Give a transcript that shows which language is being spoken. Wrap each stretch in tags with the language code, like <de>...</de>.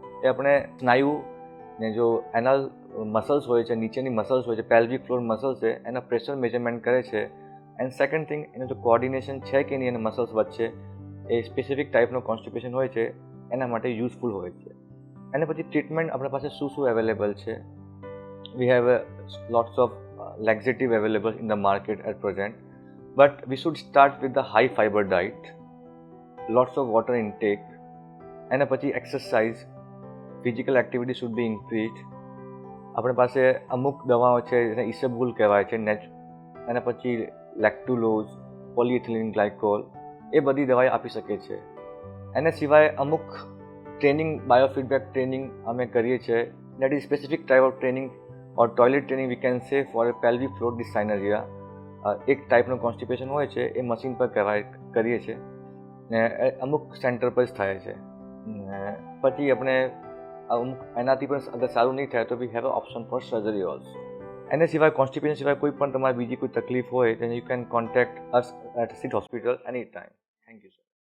<gu>એ આપણે સ્નાયુ ને જો એના મસલ્સ હોય છે, નીચેની મસલ્સ હોય છે, પેલ્વિક ફ્લોર મસલ્સ છે, એના પ્રેશર મેજરમેન્ટ કરે છે.</gu> <en>and second thing,</en> <gu>એનું જો કોઓર્ડિનેશન છે કે નહીં એના મસલ્સ વચ્ચે, એ સ્પેસિફિક ટાઈપનો કોન્સ્ટિપેશન હોય છે એના માટે યુઝફુલ હોય છે. અને પછી ટ્રીટમેન્ટ આપણા પાસે શું અવેલેબલ છે?</gu> <en>We have lots of laxative available in the market at present, but we should start with the high fiber diet, lots of water intake, and પછી exercise, physical activity should be increased.</en> <gu>આપણી પાસે અમુક દવાઓ છે જેને ઇસેબુલ કહેવાય છે, એના પછી લેક્ટુલોઝ, પોલિએથિલિન ગ્લાયકોલ, એ બધી દવાઈ આપી શકે છે. એના સિવાય અમુક ટ્રેનિંગ, બાયોફીડબેક ટ્રેનિંગ અમે કરીએ છીએ.</gu> <en>That is specific type of training or toilet training we can say for a pelvic floor dyssynergia.</en> <gu>એક ટાઈપનું કોન્સ્ટિપેશન હોય છે, એ મશીન પર કરીએ છીએ ને અમુક સેન્ટર પર જ થાય છે. પછી આપણે અમુક એનાથી પણ અગર સારું નહીં થાય તો</gu> <en>We have a option for surgery also.</en> <gu>એના સિવાય કોન્સ્ટિપેશન સિવાય કોઈ પણ તમારી બીજી કોઈ તકલીફ હોય</gu> <en>then you can contact us at SID hospital anytime. Thank you, sir.</en>